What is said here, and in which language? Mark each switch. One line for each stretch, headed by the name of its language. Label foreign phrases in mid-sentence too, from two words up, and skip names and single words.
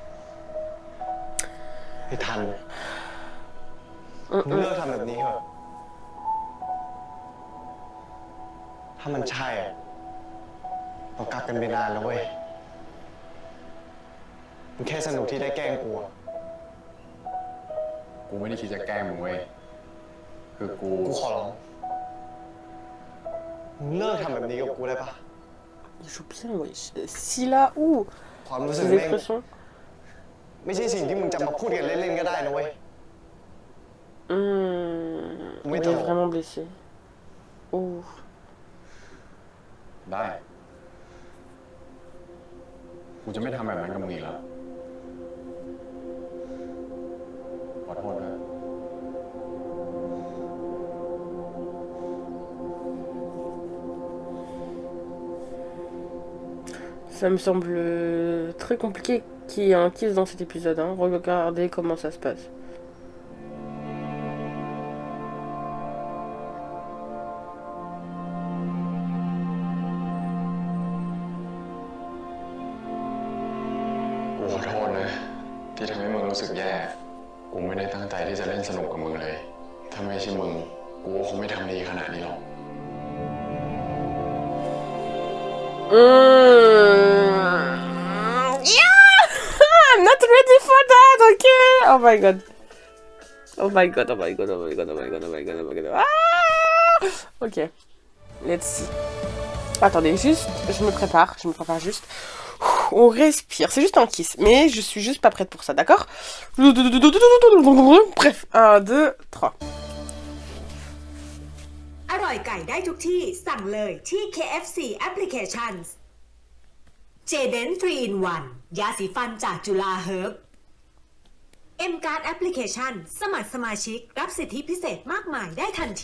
Thai: ไอ้ทัน มึงเลิกทำแบบนี้เถอะถ้ามันใช่อะเรากลับกันไปนานแล้วเว้ยมันแค่สนุกที่ได้แกล้งกู กูไม่ได้คิดจะแกล้งมึงเว้ย คือกู ขอร้องมึงเลิกทำแบบนี้กับกูได้ปะ
French: Il joue bien, wesh. Scylla ou
Thai: ความรู้สึก
French: ces
Thai: แม่ง
French: expressions.
Thai: ไม่ใช่สิ่งที่มึงจะมาพูดกันเล่นๆก็ได้นะเว้ย
French: Il est vraiment blessé. Oh.
Thai: ได้ กูจะไม่ทำแบบนั้นกับมึงอีกแล้ว ขอโทษนะ
French: Ça me semble très compliqué qu'il y ait un kiss dans cet épisode. Hein. Regardez comment ça se passe.
Thai: กูขอโทษนะ ที่ทำให้มึงรู้สึกแย่ กูไม่ได้ตั้งใจที่จะเล่นสนุกกับมึงเลย ถ้าไม่ใช่มึง กูก็คงไม่ทำดีขนาดนี้หรอก
English: Yeah! I'm not ready for that, okay? Oh my god. Oh my god, oh my god, oh my god, oh my god, oh my god, oh my god. Ah! Ok. Let's see.
French: Attendez, juste, je me prépare juste. On respire, c'est juste un kiss, mais je suis juste pas prête pour ça, d'accord? Bref, 1, 2, 3.
Thai: อร่อยไก่ได้ทุกที่สั่งเลยที่ KFC Applications J-Dent 3 in 1 ยาสีฟันจากจุฬาเฮิร์บ M-Card Application สมัครสมาชิกรับสิทธิพิเศษมากมายได้ทันที